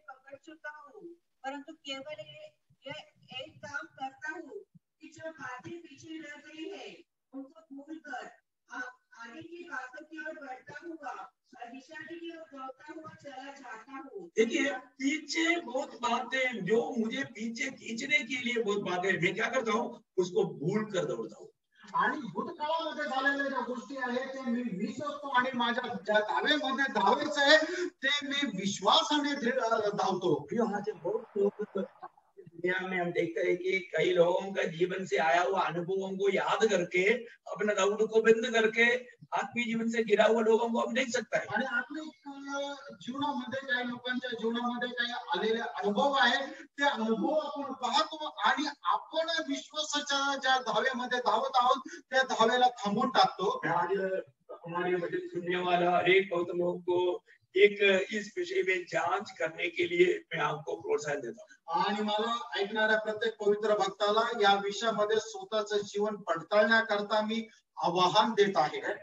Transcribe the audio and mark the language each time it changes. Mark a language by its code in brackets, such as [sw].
[hi] परंतु केवल ये एक काम करता हूँ कि जो बातें पीछे रह गई है उनको भूलकर आगे की बातों की ओर बढ़ता हुआ और दिशा की ओर दौड़ता हुआ चला जाता हूँ. देखिए पीछे बहुत बातें जो मुझे पीछे खींचने के लिए बहुत बातें, मैं क्या करता हूँ उसको भूल कर दौड़ता हूँ. [mr] आणि भूतकाळामध्ये झालेल्या ज्या गोष्टी आहेत ते मी विसरतो आणि माझ्या ज्या धावेमध्ये धावायचं आहे ते मी विश्वासाने धावतो. [hi] यहाँ से बहुत लोग दुनिया में हम देखते हैं कि कई लोगों का जीवन से आया हुआ अनुभवों को याद करके अपना दौड़ को बंद करके आत्मीय जीवन से गिरा हुआ लोगों को हम देख सकता है. [mr] आणि आत्मिक जीवनामध्ये काही लोकांच्या जीवनामध्ये काही आलेले अनुभव आहे ते अनुभव आपण पाहतो आणि आपण विश्वासाच्या ज्या धावेमध्ये धावत आहोत त्या धावेला थांबवून टाकतो. [hi] आज हमारे वचन सुनने वाला हरेक बहुत लोगों को एक इस विषय में जांच करने के लिए मैं आपको प्रोत्साहन देता हूँ. [mr] आणि मला ऐकणाऱ्या प्रत्येक पवित्र भक्ताला या विषयामध्ये स्वतःचं जीवन पडताळण्याकरता मी आवाहन देत आहे.